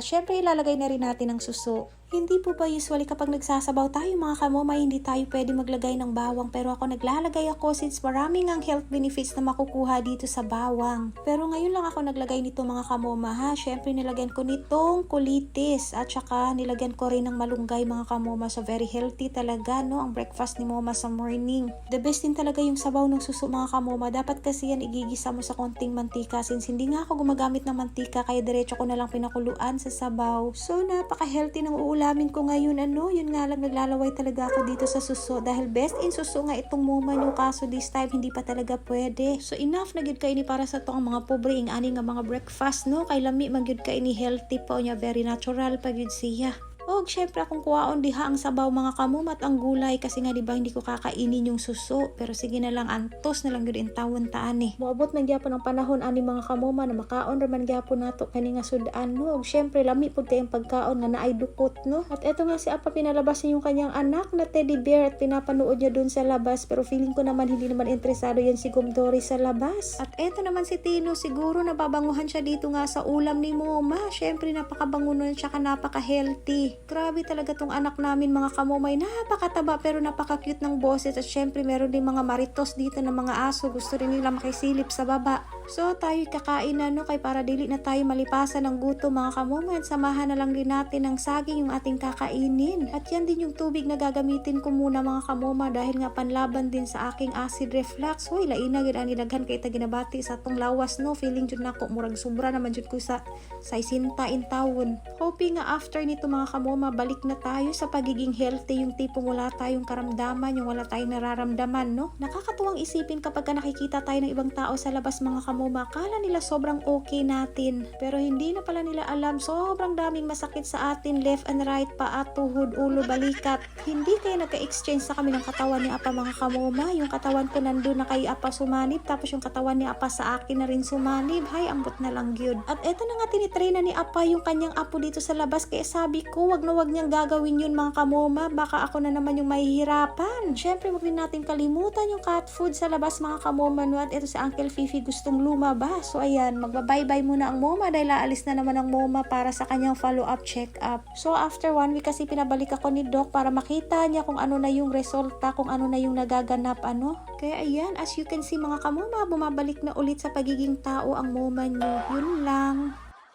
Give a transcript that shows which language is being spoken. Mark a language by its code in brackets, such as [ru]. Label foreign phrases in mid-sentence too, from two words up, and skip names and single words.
[tl] Syempre ilalagay na rin natin ang suso. Hindi po ba usually kapag nagsasabaw tayo mga kamoma, hindi tayo pwede maglagay ng bawang, pero ako naglalagay ako since maraming ang health benefits na makukuha dito sa bawang. Pero ngayon lang ako naglagay nito mga kamoma ha. Syempre nilagyan ko nitong kulitis at saka nilagyan ko rin ng malunggay mga kamoma. So [en] very healthy [tl] talaga no ang breakfast ni Moma sa morning. The best din talaga yung sabaw ng suso mga kamoma. Dapat kasi yan igigisa mo sa konting mantika since hindi nga ako gumagamit ng mantika kaya diretso ko na lang pinakuluan sa sabaw. So napaka-healthy ng ulamin ko ngayon yun nga lang naglalaway talaga ako dito sa suso dahil best in suso nga itong Moma nyo, kaso [en] this time [tl] hindi pa talaga pwede. [ceb] So enough na gyud kay ni para sa to ang mga pobre ing ani nga mga breakfast no, kay lami man gyud kay ni healthy pa nya, [en] very natural [ceb] pa gyud siya. Og syempre akong kuwaon diha ang sabaw mga kamumat [tl] ang gulay kasi nga diba hindi ko kakainin yung suso, [ceb] pero sige na lang antos na lang gyud in tawon taan eh. Moabot man gyapon ang panahon ani mga kamuma na makaon ra man gyapon nato kani nga sudan no. Og syempre lami pud kay ang pagkaon nga naay dukot no. [tl] At eto nga si Apa pinalabas niya yung kanyang anak na teddy bear at pinapanood niya dun sa labas, pero feeling ko naman hindi naman interesado yan si Gumdori sa labas. At eto naman si Tino, siguro nababanguhan siya dito nga sa ulam ni Moma. Syempre napakabango nun siya ka, napaka-healthy. Grabe talaga tong anak namin mga kamomay, napakataba pero napaka-cute ng boses at syempre meron din mga maritos dito ng mga aso, gusto rin nila makisilip sa baba. So tayo kakain na no, [ceb] kay para dili na [tl] tayo malipasan ng gutom mga kamomay, samahan na lang din natin ng saging yung ating kakainin. At yan din yung tubig na gagamitin ko muna mga kamoma dahil nga panlaban din sa aking acid reflux. [ceb] Hoy, laina gid ani daghan kay ta ginabati sa tong lawas no, feeling jud nako murag sobra naman jud ko sa isinta in tawon. [tl] Hoping nga after nito mga kamoma balik na tayo sa pagiging healthy, yung tipong wala tayong karamdaman, yung wala tayong nararamdaman no. Nakakatuwang isipin kapag nakikita tayo ng ibang tao sa labas mga kamoma, kala nila sobrang okay natin, pero hindi na pala nila alam sobrang daming masakit sa atin [en] left and right, [tl] paa, tuhod, ulo, balikat. Hindi kayo nagka-exchange sa kami ng katawan ni Apa mga kamoma. Yung katawan ko nandun na kay Apa sumanib, tapos yung katawan ni Apa sa akin na rin sumanib. [ceb] Hay, ambot na lang gyud. [tl] At eto na nga tinitrain na ni Apa yung kanyang apo dito sa labas, kaya sabi ko wag na wag niyang gagawin yun mga kamoma, baka ako na naman yung mahihirapan. Syempre wag din natin kalimutan yung cat food sa labas mga kamoma no. At eto si Uncle Fifi gustong lumabas, so ayan, magba-bye-bye muna ang Moma dahil aalis na naman ang Moma para sa kanyang [en] follow-up check-up. [tl] So after 1 week kasi pinabalik ako ni Doc para makita niya kung ano na yung resulta, kung ano na yung nagaganap ano. Kaya ayan, [en] as you can see [tl] mga kamoma, bumabalik na ulit sa pagiging tao ang Moma nyo. Yun lang.